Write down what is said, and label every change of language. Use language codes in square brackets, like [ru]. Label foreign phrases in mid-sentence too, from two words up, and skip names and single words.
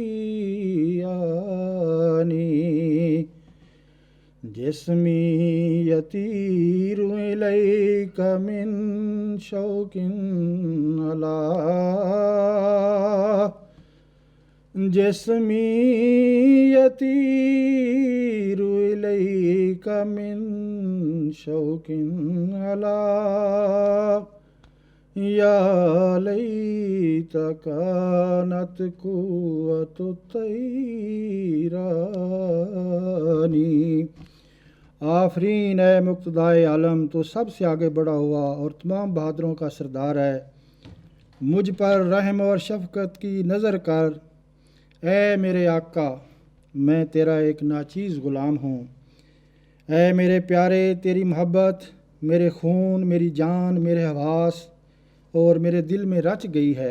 [ar] آنی جسمی یطیر الیک من شوق علی جسمی یطیر الیک من شوق علی یا لیت کانت قوت الطیرانی [ur] آفرین اے مقتدائے عالم، تو سب سے آگے بڑھا ہوا اور تمام بہادروں کا سردار ہے، مجھ پر رحم اور شفقت کی نظر کر اے میرے آقا، میں تیرا ایک ناچیز غلام ہوں۔ اے میرے پیارے، تیری محبت میرے خون، میری جان، میرے حواس اور میرے دل میں رچ گئی ہے۔